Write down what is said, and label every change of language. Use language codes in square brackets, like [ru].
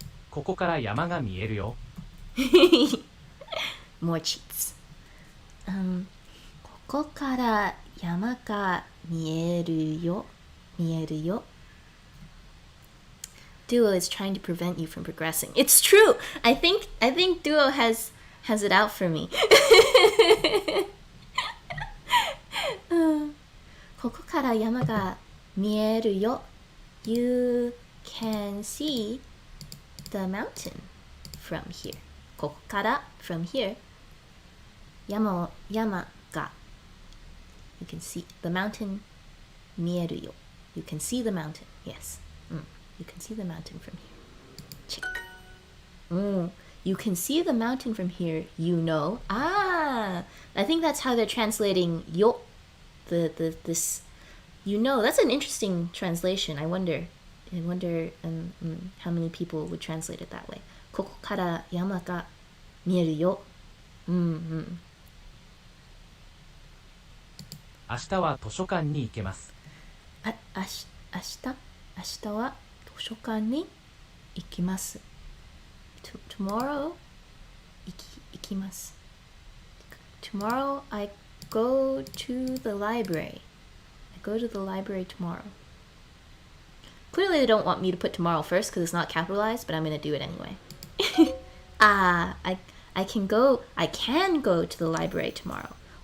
[ja] ここから山が見えるよ。 [en] More cheats. [ja] ここから山が見えるよ。見えるよ。 [en] Duo is trying to prevent you from progressing. It's true. I think Duo has it out for me. [ja] ここから山が見えるよ. [en] You can see the mountain from here. [ja] ここから [en] from here. [ja] 山が [en] You can see the mountain [ja] 見えるよ. [en] You can see the mountain. Yes. You can see the mountain from here. Check. You can see the mountain from here. You know. Ah, I think that's how they're translating yo. This. You know. That's an interesting translation. I wonder how many people would translate it that way. [ja] ここから山が見えるよ. 明日は図書館に行けます。明日は図書館に行きます。 [en] Tomorrow [ja] 行きます。 [en] Tomorrow I go to the library. I go to the library tomorrow. Clearly they don't want me to put tomorrow first because it's not capitalized, but I'm going to do it anyway. I can go to the library tomorrow.